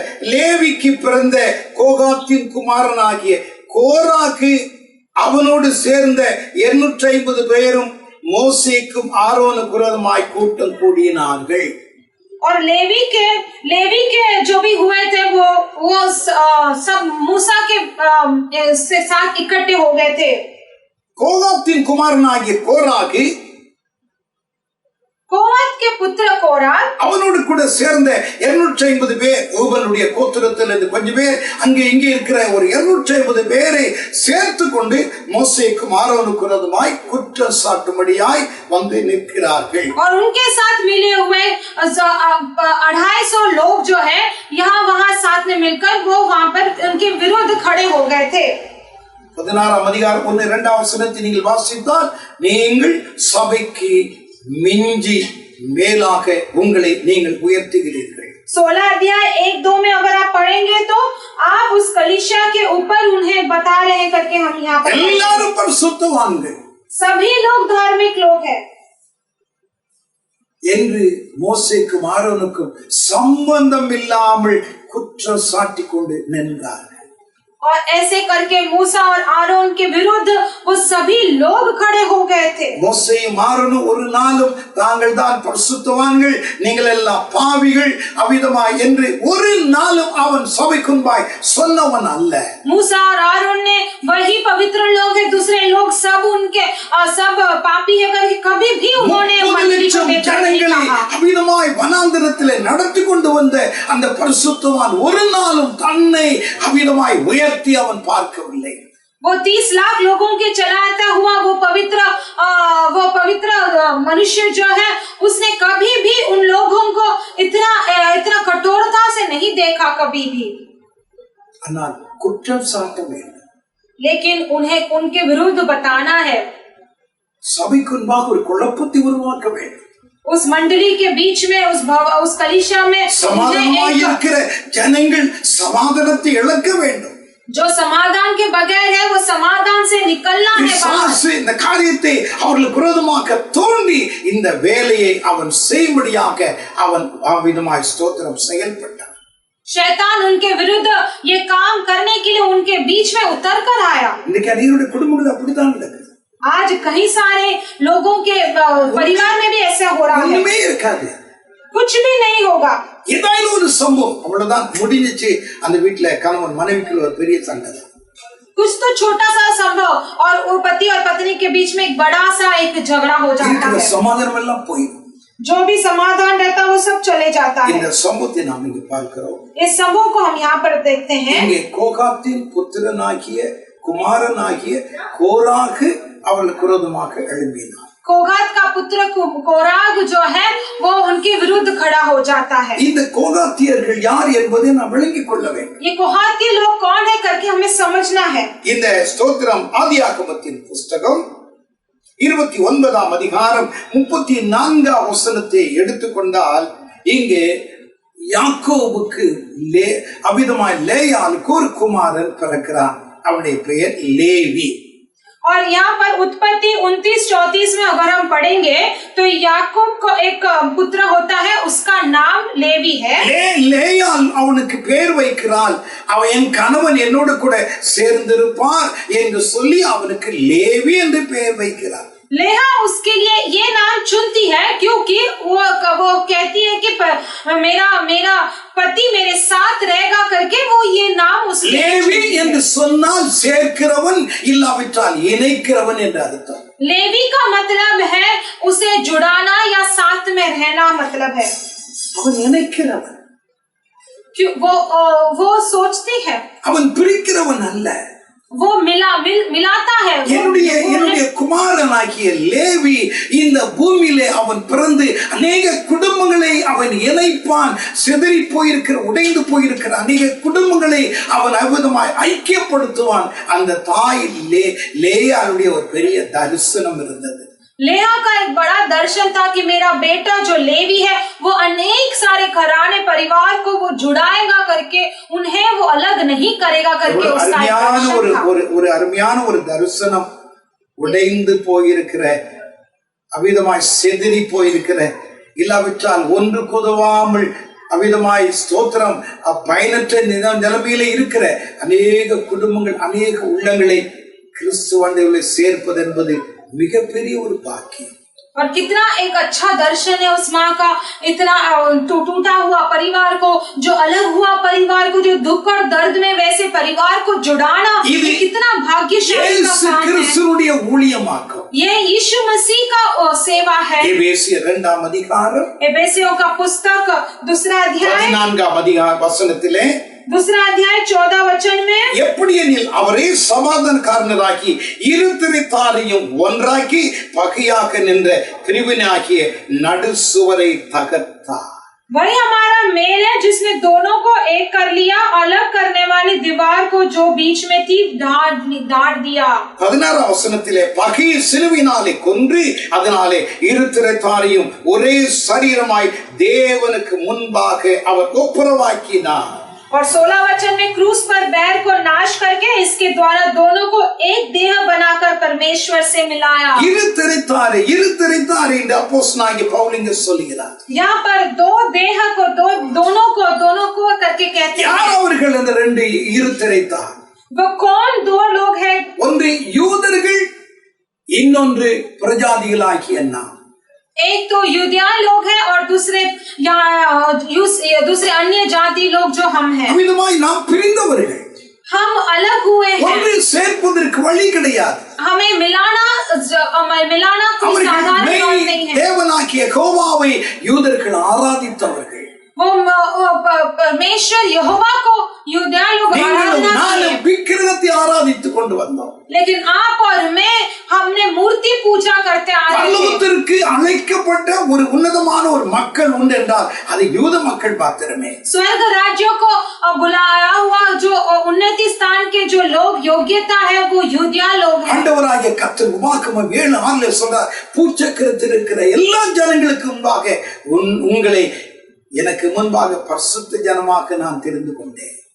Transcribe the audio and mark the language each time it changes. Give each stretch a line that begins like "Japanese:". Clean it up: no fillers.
Tamil: லேவிக்கு பிறந்த கோகாத்தின் குமாரனாகிய கோராக்கு அவனோடு சேர்ந்த 250 பேரும் மோசேக்கும் ஆரோனுக்கு விரோதமாய் கூட்டம் கூடினார்கள்.
Hindi: और लेवी के जो भी हुए थे वो सब मूसा के साथ इकट्ठे हो गए थे।
Tamil: கோகாத்தின் குமாரனாகிய கோராகு
Hindi: கோராத் के पुत्र कोराह
Tamil: அவனோடு கூட சேர்ந்த 250 பேர், ரூபனுடைய கோத்திரத்திலிருந்து கொஞ்சம் பேர், அங்கே இங்கே இருக்கிற ஒரு 250 பேரை சேர்த்து கொண்டு மோசேக்கும் ஆரோனுக்கு விரோதமாய் குற்றம் சாட்டும்படியாய் வந்து நிற்கிறார்கள்.
Hindi: और उनके साथ मिले हुए 250 लोग जो है यहाँ वहाँ साथ में मिलकर वो वहाँ पर उनके विरुद्ध खड़े हो गए थे।
Tamil: 16 அதிகாரம் 1-2 வசனத்தை நீங்கள் வாசித்தால் நீங்கள் சபைக்கு மிஞ்சி மேலாக உங்களை நீங்கள் உயர்த்துகிறீர்கள்.
Hindi: 16 अध्याय 1-2 में अगर आप पढ़ेंगे तो आप उस कलीसिया के ऊपर उन्हें बता रहे हैं करके हम यहाँ पर
Tamil: எல்லாரும் பரிசுத்தவான்கள்,
Hindi: सभी लोग धार्मिक लोग हैं
Tamil: என்று மோசேக்கும் ஆரோனுக்கும் சம்பந்தம் இல்லாமல் குற்றம் சாட்டி கொண்டு நின்றார்கள்.
Hindi: और ऐसे करके मूसा और आरोन के विरुद्ध वो सभी लोग खड़े हो गए थे।
Tamil: மோசேயும் ஆரோனும் ஒரு நாளும் தாங்கள் தான் பரிசுத்தவான்கள், நீங்கள் எல்லாம் பாவிகள் அவிதமாய் என்று ஒரு நாளும் அவன் சபைக்குன்பாய் சொன்னவன் அல்ல.
Hindi: मूसा और आरोन ने वही पवित्र लोग है, दूसरे लोग सब उनके सब पापी है करके कभी भी उन्होंने
Tamil: ஜனங்களை அவிதமாய் வனாந்தரத்திலே நடத்தி கொண்டு வந்த அந்த பரிசுத்தவான் ஒரு நாளும் தன்னை அவிதமாய் உயர்த்தி அவன் பார்க்கவில்லை.
Hindi: वो 30 लाख लोगों के चलाता हुआ वो पवित्र मनुष्य जो है उसने कभी भी उन लोगों को इतना कठोरता से नहीं देखा कभी भी।
Tamil: ஆனால் குற்றம் சாட்ட வேண்டும்,
Hindi: लेकिन उन्हें उनके विरुद्ध बताना है,
Tamil: சபைக்குன்பாக ஒரு குழப்பத்தை உருவாக்க வேண்டும்.
Hindi: उस मंडली के बीच में उस कलीसिया में
Tamil: சமாதானமாய் இருக்கிற ஜனங்கள் சமாதானத்தை இழக்க வேண்டும்.
Hindi: जो समाधान के बगैर है वो समाधान से निकलना है बाहर।
Tamil: பிசாசு இந்த காரியத்தை அவர்களுக்கு விரோதமாக தோண்டி இந்த வேலையை அவன் செய்யும்படியாக அவன் அவ்விதமாய் ஸ்தோத்திரம் செயல்பட்டான்.
Hindi: शैतान उनके विरुद्ध ये काम करने के लिए उनके बीच में उतर कर आया।
Tamil: இன்னைக்கு அநேகருடைய குடும்பங்கள் அப்படித்தான் நடக்குது.
Hindi: आज कई सारे लोगों के परिवार में भी ऐसा हो रहा है।
Tamil: ஒண்ணுமே இருக்காது,
Hindi: कुछ भी नहीं होगा।
Tamil: ஏதாவது ஒரு சம்பவம் அவ்வளவுதான் முடிஞ்சிச்சு. அந்த வீட்டுல கணவன் மனைவிக்குள்ள ஒரு பெரிய சண்டை.
Hindi: कुछ तो छोटा सा संभव और वो पति और पत्नी के बीच में एक बड़ा सा एक झगड़ा हो जाता है।
Tamil: சமாதானம் எல்லாம் போயிடும்.
Hindi: जो भी समाधान रहता है वो सब चले जाता है।
Tamil: இந்த சம்பவத்தை நாம் இங்க பார்க்கிறோம்.
Hindi: इस संभव को हम यहाँ पर देखते हैं।
Tamil: இங்கே கோகாத்தின் புத்திரனாகிய குமாரனாகிய கோராகு அவர்களுக்கு விரோதமாக எழும்பினார்.
Hindi: कोगात का पुत्र कोराग जो है वो उनके विरुद्ध खड़ा हो जाता है।
Tamil: இந்த கோகாத்தியர்கள் யார் என்பதை நாம் விளங்கிக் கொள்ள வேண்டும்.
Hindi: ये कोहाती लोग कौन है करके हमें समझना है।
Tamil: இந்த ஸ்தோத்திரம் ஆதியாகமத்தின் புஸ்தகம் 29ஆம் அதிகாரம் 34ஆம் வசனத்தை எடுத்துக்கொண்டால் இங்கே யாக்கோபுக்கு அவ்விதமாய் லேயாளுக்கு ஒரு குமாரன் பிறக்கிறான். அவனுடைய பெயர் லேவி.
Hindi: और यहाँ पर उत्पत्ति 29-34 में अगर हम पढ़ेंगे तो याकूब को एक पुत्र होता है, उसका नाम लेवी है।
Tamil: லேயாள் அவனுக்கு பேர் வைக்கிறாள். அவன் என் கணவன் என்னோடு கூட சேர்ந்திருப்பார் என்று சொல்லி அவனுக்கு லேவி என்று பெயர் வைக்கிறார்.
Hindi: लेहा उसके लिए ये नाम चुनती है क्योंकि वो कहती है कि मेरा पति मेरे साथ रहेगा करके वो ये नाम उसके
Tamil: लेवी என்று சொன்னால் சேர்க்கிறவன் இல்லாவிட்டால் இணைக்கிறவன் என்று அர்த்தம்.
Hindi: लेवी का मतलब है उसे जुड़ाना या साथ में रहना मतलब है।
Tamil: அவன் இணைக்கிறவன்.
Hindi: वो सोचती है,
Tamil: அவன் பிரிக்கிறவன் அல்ல.
Hindi: वो मिलाता है।
Tamil: என்னுடைய குமாரனாகிய லேவி இந்த பூமியிலே அவன் பிறந்து அநேக குடும்பங்களை அவன் இணைப்பான். சிதறி போயிருக்கிற உடைந்து போயிருக்கிற அநேக குடும்பங்களை அவன் அற்புதமாய் ஐக்கியப்படுத்துவான். அந்த தாய் லேயாளுடைய ஒரு பெரிய தரிசனம் இருந்தது.
Hindi: लेहा का एक बड़ा दर्शन था कि मेरा बेटा जो लेवी है वो अनेक सारे घराने परिवार को वो जुड़ाएगा करके, उन्हें वो अलग नहीं करेगा करके उसका एक दर्शन था।
Tamil: ஒரு அருமையான ஒரு தரிசனம். உடைந்து போயிருக்கிற அவ்விதமாய் சிதறி போயிருக்கிற இல்லாவிட்டால் ஒன்று குதவாமல் அவ்விதமாய் ஸ்தோத்திரம் பயனற்ற நிலைமையில இருக்கிற அநேக குடும்பங்கள் அநேக உள்ளங்களை கிறிஸ்துவண்டை சேர்ப்பது என்பது மிகப்பெரிய ஒரு பாக்கியம்.
Hindi: और कितना एक अच्छा दर्शन है उस माँ का, इतना टूटा हुआ परिवार को, जो अलग हुआ परिवार को, जो दुख और दर्द में वैसे परिवार को जुड़ाना, ये कितना भाग्यशाली का काम है।
Tamil: ஊழியமாக்கும்
Hindi: ये यीशु मसीह का सेवा है।
Tamil: எபேசியர் 2ஆம் அதிகாரம்
Hindi: एफेसियों का पुस्तक 2 अध्याय
Tamil: 14ஆம் அதிகார வசனத்திலே
Hindi: 2 अध्याय 14 वचन में,
Tamil: எப்படி எனில் அவரே சமாதானக்காரராகி இரு திரைத்தாரையும் ஒன்றாக்கி பகையாக நின்ற பிரிவினாகிய நடுசுவரை தகர்த்தார்.
Hindi: वही हमारा मेल है जिसने दोनों को एक कर लिया, अलग करने वाली दीवार को जो बीच में थी डांट दिया।
Tamil: 16ஆம் வசனத்திலே பகையை சிலுவையினாலே கொன்று அதனாலே இரு திரைத்தாரையும் ஒரே சரீரமாய் தேவனுக்கு முன்பாக அவர் ஒப்புரவாக்கினார்.
Hindi: और 16 वचन में क्रूस पर बैर को नाश करके इसके द्वारा दोनों को एक देह बनाकर परमेश्वर से मिलाया।
Tamil: இரு திரைத்தாரை என்று அப்போஸ்தலனாகிய பவுல் இங்கே சொல்கிறார்.
Hindi: यहाँ पर दो देह को दोनों को करके कहते हैं।
Tamil: யார் அவர்கள் அந்த ரெண்டு இரு திரைத்தார்?
Hindi: वो कौन दो लोग हैं?
Tamil: ஒன்று யூதர்கள், இன்னொன்று பிரஜாதிகளாகிய நாம்.
Hindi: एक तो यूदियान लोग हैं और दूसरे अन्य जाति लोग जो हम हैं।
Tamil: அவ்விதமாய் நாம் பிரிந்தவர்கள்.
Hindi: हम अलग हुए हैं।
Tamil: ஒன்று சேர்ப்பதற்கு வழி கிடையாது.
Hindi: हमें मिलाना कोई साधारण बात नहीं है।
Tamil: தேவனாகிய யெகோவாவை யூதர்கள் ஆராதித்தவர்கள்.
Hindi: वो परमेश्वर यहोवा को यूदियान लोग आराधना किए।
Tamil: விக்கிரகத்தை ஆராதித்துக் கொண்டு வந்தோம்.
Hindi: लेकिन आप और मैं हमने मूर्ति पूजा करते आ रहे हैं।
Tamil: பரலோகத்திற்கு அழைக்கப்பட்ட ஒரு உன்னதமான ஒரு மக்கள் உண்டு என்றால் அது யூத மக்கள் மாத்திரமே.
Hindi: स्वर्ग राज्यों को बुलाया हुआ जो उन्नति स्थान के जो लोग योग्यता है वो यूदिया लोग हैं।
Tamil: ஆண்டவராகிய கர்த்தர் உபாகமம் 7:6 சொல்றார், பூச்சக்கரத்தில் இருக்கிற எல்லா ஜனங்களுக்கு முன்பாக உங்களை எனக்கு முன்பாக பரிசுத்த ஜனமாக நான் தெரிந்து கொண்டேன்.